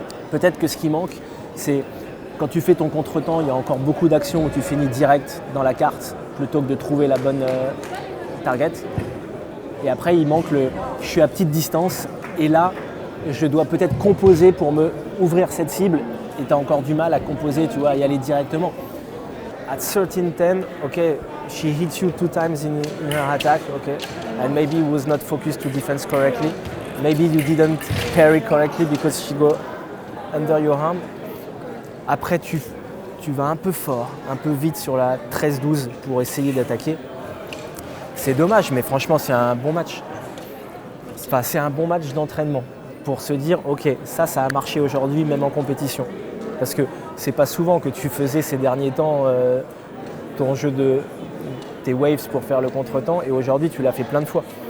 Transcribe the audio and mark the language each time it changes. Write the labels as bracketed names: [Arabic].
[French] Peut-être que ce qui manque, c'est quand tu fais ton contretemps, il y a encore beaucoup d'actions où tu finis direct dans la carte plutôt que de trouver la bonne target. Et après, il manque le je suis à petite distance et là, je dois peut-être composer pour me ouvrir cette cible et tu as encore du mal à composer, tu vois, à y aller directement. [English] At 13-10, okay, she hits you 2 times in her attack, okay, and maybe was not focused to defense correctly. Maybe you didn't parry correctly because she go under your arm. [French] Après, tu vas un peu fort, un peu vite sur la 13-12 pour essayer d'attaquer. C'est dommage, mais franchement, c'est un bon match. Enfin, c'est un bon match d'entraînement pour se dire, ok, ça a marché aujourd'hui, même en compétition. Parce que c'est pas souvent que tu faisais ces derniers temps ton jeu de tes waves pour faire le contretemps et aujourd'hui tu l'as fait plein de fois.